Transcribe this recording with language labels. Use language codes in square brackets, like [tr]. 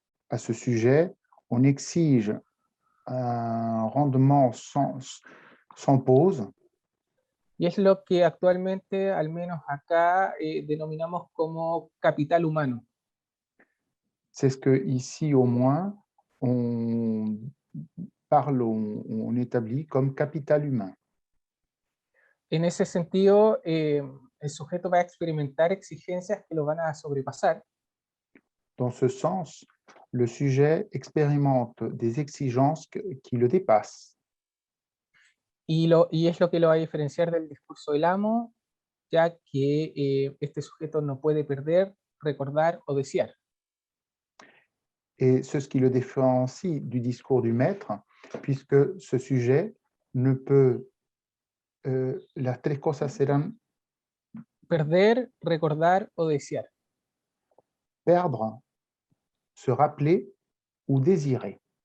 [fr] À ce sujet, on exige un rendement sans pause. [es] Y es lo que actualmente, al menos acá, denominamos como capital humano. [fr] C'est ce que ici au moins on parle, on établit comme capital humain. [es] En ese sentido, el sujeto va a experimentar exigencias que lo van a sobrepasar. [fr] Dans ce sens, le sujet expérimente des exigences qui le dépassent. [es] Y es lo que lo va a diferenciar del discurso del amo, ya que este sujeto no puede perder, recordar o desear. [fr] Et c'est ce qui le différencie du discours du maître, puisque ce sujet ne peut, [es] las tres cosas serán Perder, recordar o desear. [fr] perdre, se rappeler ou désirer.